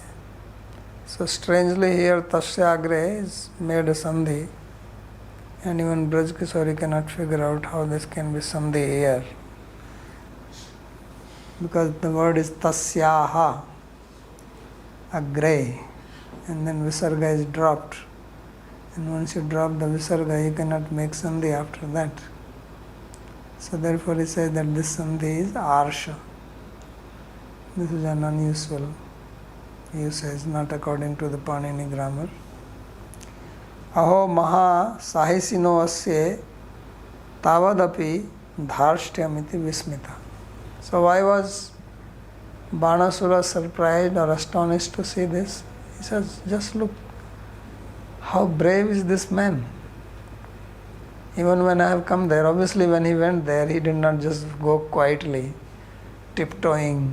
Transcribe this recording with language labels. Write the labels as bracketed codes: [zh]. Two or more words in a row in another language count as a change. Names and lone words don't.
[en] So strangely here [sa] Tasya Agre [en] is made a Sandhi, and even Braj Kishori cannot figure out how this can be Sandhi here, because the word is [sa] Tasyaha Agre, [en] and then Visarga is dropped, and once you drop the Visarga you cannot make Sandhi after that. So therefore he says that this Sandhi is Arsha. This is an unusual usage, not according to the Panini grammar. [sa] Aho maha sahisino asye tavadapi dharshtyamiti vismita. [en] So why was Banasura surprised or astonished to see this? He says, just look, how brave is this man. Even when I have come there, obviously when he went there, he did not just go quietly, tiptoeing.